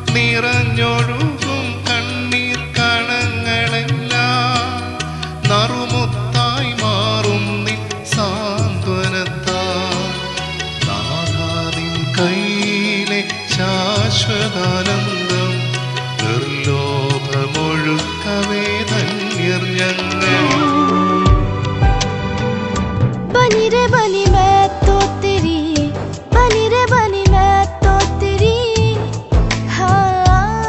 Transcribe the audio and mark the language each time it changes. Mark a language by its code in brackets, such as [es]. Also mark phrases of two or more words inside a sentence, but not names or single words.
[ml] നിറഞ്ഞൊഴുകും കണ്ണീർ കണങ്ങളെല്ലാം നറുമുത്തായി മാറും നിൻ സാന്ത്വനത്താൽ നാഥാനിൻ കയ്യിലെ ശാശ്വതാനന്ദം നിർലോഭമൊഴുക്കവേ ധന്യർ ഞങ്ങൾ. [hi] बनी रे बनी मैं तो तेरी, बनी रे बनी मैं तो तेरी, हाँ